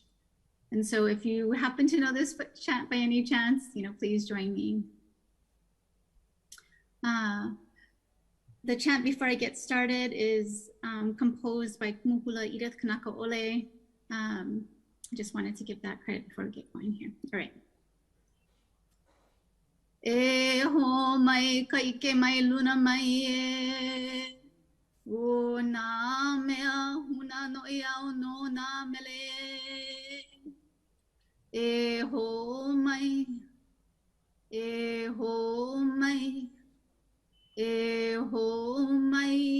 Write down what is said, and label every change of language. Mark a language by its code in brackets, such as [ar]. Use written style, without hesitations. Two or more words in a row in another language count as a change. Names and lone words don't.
[en] And so if you happen to know this chant by any chance, please join me. The chant before I get started is composed by Kumuhula Edith Kanaka Ole. I just wanted to give that credit before we get going here. All right. [haw] E ho mai kaike mai luna mai e o na mea huna no iao no na mele e ho mai e ho mai e ho mai